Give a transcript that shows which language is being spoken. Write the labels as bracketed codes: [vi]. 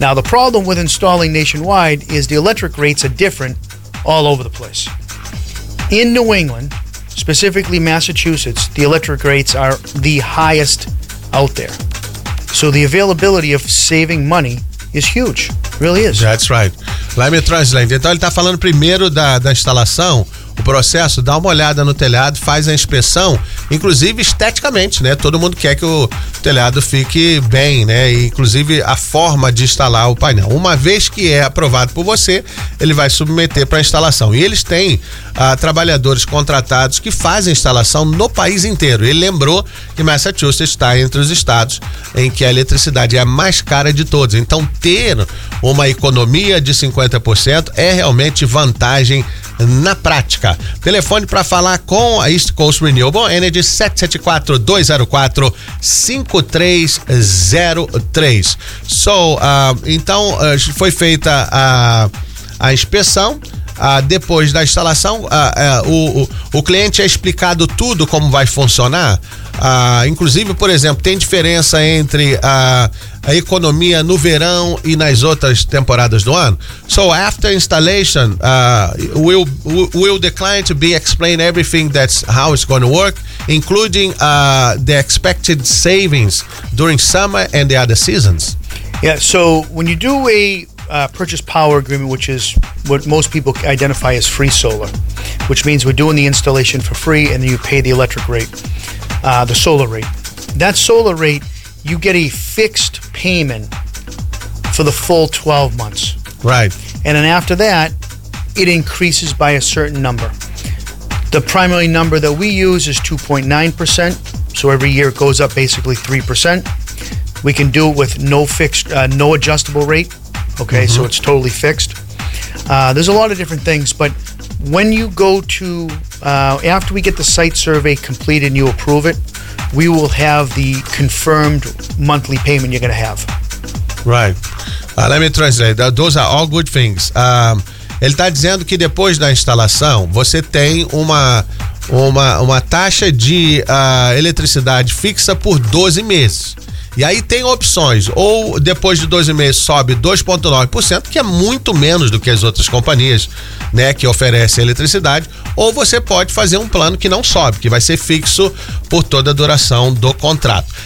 [en] Now, the problem with installing nationwide is the electric rates are different all over the place. In New England, specifically Massachusetts, the electric rates are the highest out there. So the availability of saving money is huge. Really is. That's right. Let me translate. [pt] Então, ele está falando primeiro da instalação, o processo, dá uma olhada no telhado, faz a inspeção, inclusive esteticamente, né? Todo mundo quer que o telhado fique bem, né? E, inclusive a forma de instalar o painel. Uma vez que é aprovado por você, ele vai submeter para a instalação. E eles têm trabalhadores contratados que fazem instalação no país inteiro. Ele lembrou que Massachusetts está entre os estados em que a eletricidade é a mais cara de todos. Então, ter uma economia de 50% é realmente vantagem na prática. Telefone para falar com a East Coast Renewable Energy, 774-204-5303. Então, foi feita a inspeção. Depois da instalação, o cliente é explicado tudo como vai funcionar. Inclusive, por exemplo, tem diferença entre a economia no verão e nas outras temporadas do ano. [en] So after installation, will the client be explained everything that's how it's going to work, including the expected savings during summer and the other seasons? Yeah. So when you do a purchase power agreement, which is what most people identify as free solar, which means we're doing the installation for free and then you pay the electric rate, the solar rate. That solar rate, you get a fixed payment for the full 12 months. Right. And then after that, it increases by a certain number. The primary number that we use is 2.9%. So every year it goes up basically 3%. We can do it with no fixed, no adjustable rate. Okay, mm-hmm. So it's totally fixed. There's a lot of different things, but when you go to, after we get the site survey complete and you approve it, we will have the confirmed monthly payment you're going to have. Right. Let me translate. Those are all good things. [pt] Ele está dizendo que depois da instalação, você tem uma taxa de eletricidade fixa por 12 meses. E aí tem opções, ou depois de 12 meses sobe 2,9%, que é muito menos do que as outras companhias, né, que oferecem eletricidade, ou você pode fazer um plano que não sobe, que vai ser fixo por toda a duração do contrato.